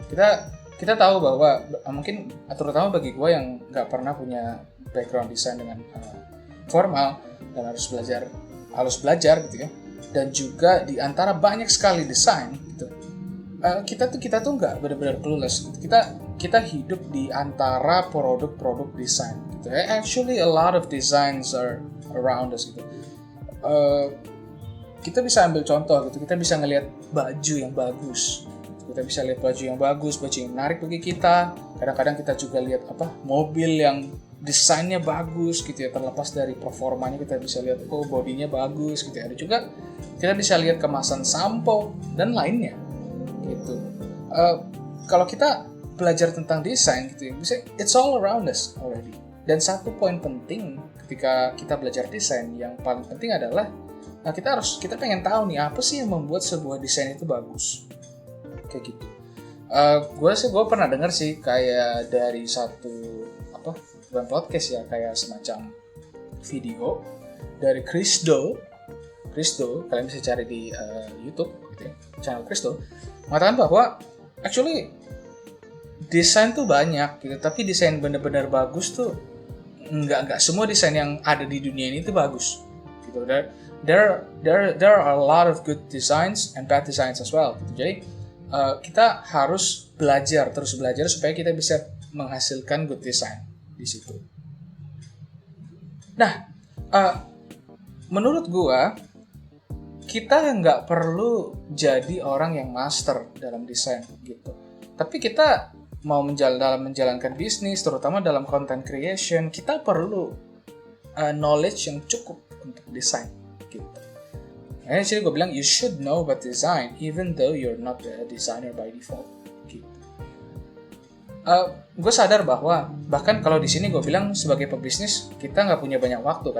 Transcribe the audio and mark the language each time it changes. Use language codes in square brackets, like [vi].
[id] Kita tahu bahwa mungkin terutama bagi gue yang nggak pernah punya background desain dengan formal dan harus belajar gitu ya. Dan juga di antara banyak sekali desain gitu. Kita tuh nggak benar-benar clueless gitu. Kita hidup di antara produk-produk desain gitu. [en] Actually a lot of designs are around us gitu. [id] Kita bisa ambil contoh gitu. Kita bisa ngelihat baju yang bagus. Kita bisa lihat baju yang bagus, baju yang menarik bagi kita. Kadang-kadang kita juga lihat mobil yang desainnya bagus gitu ya. Terlepas dari performanya kita bisa lihat bodinya bagus gitu ya. Ada juga kita bisa lihat kemasan sampo dan lainnya gitu. Kalau kita belajar tentang desain gitu ya, [en] it's all around us already. [id] Dan satu poin penting ketika kita belajar desain yang paling penting adalah kita pengen tahu nih apa sih yang membuat sebuah desain itu bagus kayak gitu. Gue pernah dengar sih kayak dari satu bukan podcast ya, kayak semacam video dari Chrisdo, kalian bisa cari di YouTube gitu ya, channel Chrisdo, mengatakan bahwa actually desain tuh banyak gitu, tapi desain benar-benar bagus tuh nggak semua desain yang ada di dunia ini tuh bagus gitu. [en] There are a lot of good designs and bad designs as well gitu. [id] Jadi kita harus terus belajar supaya kita bisa menghasilkan good design di situ. Nah, menurut gua kita nggak perlu jadi orang yang master dalam desain gitu. Tapi kita mau dalam menjalankan bisnis, terutama dalam content creation, kita perlu knowledge yang cukup untuk desain gitu. Nah, jadi gue bilang [en] you should know about design even though you're not a designer by default gitu. [id] Gue sadar bahwa bahkan kalau di sini gue bilang sebagai pebisnis kita nggak punya banyak waktu.